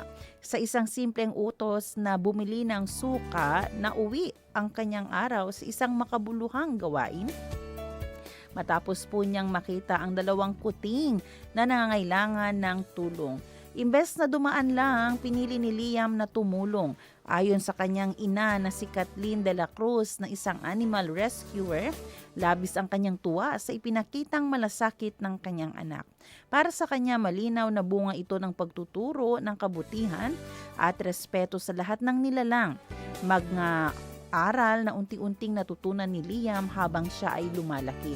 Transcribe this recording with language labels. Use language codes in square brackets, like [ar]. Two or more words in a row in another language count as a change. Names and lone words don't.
[tl] Sa isang simpleng utos na bumili ng suka, nauwi ang kanyang araw sa isang makabuluhang gawain. Matapos po niyang makita ang 2 kuting na nangangailangan ng tulong. Imbes na dumaan lang, pinili ni Liam na tumulong. Ayon sa kanyang ina na si Kathleen de la Cruz na isang animal rescuer, labis ang kanyang tuwa sa ipinakitang malasakit ng kanyang anak. Para sa kanya, malinaw na bunga ito ng pagtuturo ng kabutihan at respeto sa lahat ng nilalang. Mga aral na unti-unting natutunan ni Liam habang siya ay lumalaki.